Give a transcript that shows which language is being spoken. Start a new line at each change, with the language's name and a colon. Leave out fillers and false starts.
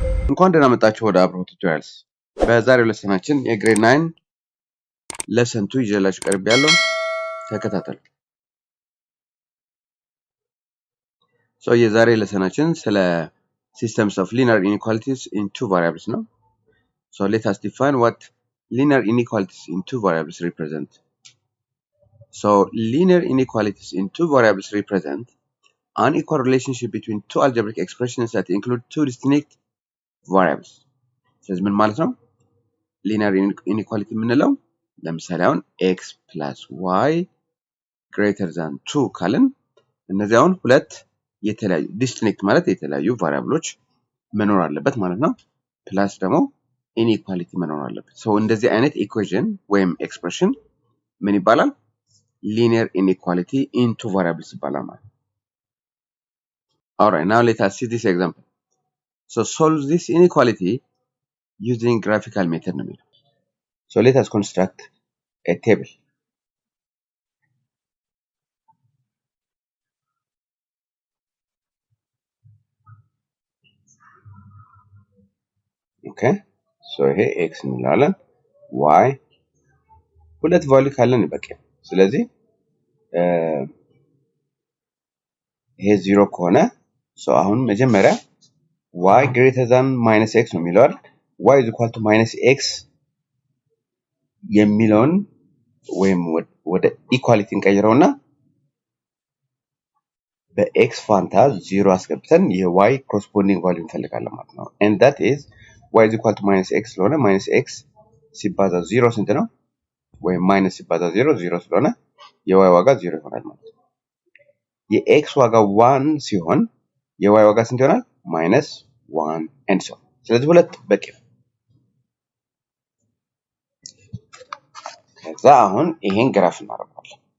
Amharic: እንኳን ደህና መጣችሁ ወደ አብሮት ቱቶሪያልስ። በዛሬው ሌሰናችን የግሬድ 9 ሌሰን 2 ይዤላችሁ ቀርቤያለሁ። ተከታተሉ። የዛሬ ሌሰናችን ስለ
English: systems of linear inequalities in two variables
Amharic: ነው።
English: Let us define what linear inequalities in two variables represent. Linear inequalities in two variables represent an equal relationship between two algebraic expressions that include two distinct variables.
Amharic: ስለዚህ ምን ማለት ነው? linear inequality የምንለው ለምሳሌ አሁን
English: x plus y greater than 2
Amharic: ካልን እነዚህ አሁን ሁለት የተለያዩ distinct ማለት የተለያዩ ቫሪያብሎች መኖር አለበት ማለት ነው። ፕላስ ደግሞ inequality መኖር አለበት። እንደዚህ አይነት ኢኩዌሽን ወይም ኤክስፕሬሽን ምን ይባላል?
English: linear inequality in two variables
Amharic: ይባላል ማለት ነው።
English: Alright, now let us see this example. Solve this inequality using graphical method
Amharic: ነው የሚለው።
English: Let us construct a table.
Amharic: Okay, ይሄ x እንላለን፣ y ሁለት ቫልዩ ካለን በቂ። ስለዚህ ይሄ 0 ከሆነ አሁን መጀመሪያ
English: y greater than minus x
Amharic: ነው የሚለው አይደል?
English: y is equal to minus x
Amharic: የሚለውን ወይም ወደ ኢኳሊቲ እንቀይረውና በx ፋንታ 0 አስገብተን የy corresponding value እንፈልጋለን ማለት ነው።
English: and that is y is equal to minus x
Amharic: ስለሆነ minus x ሲባዛ 0 ስንት ነው? ወይም minus ሲባዛ 0 0 ስለሆነ የy ዋጋ 0 ይሆናል ማለት ነው። የx ዋጋ 1 ሲሆን የy ዋጋ ስንት ይሆናል?
English: minus 1 and so.
Amharic: ስለዚህ ሁለት በቂ ነው። ከዛ አሁን ይሄን ግራፍ እናደርጋለን።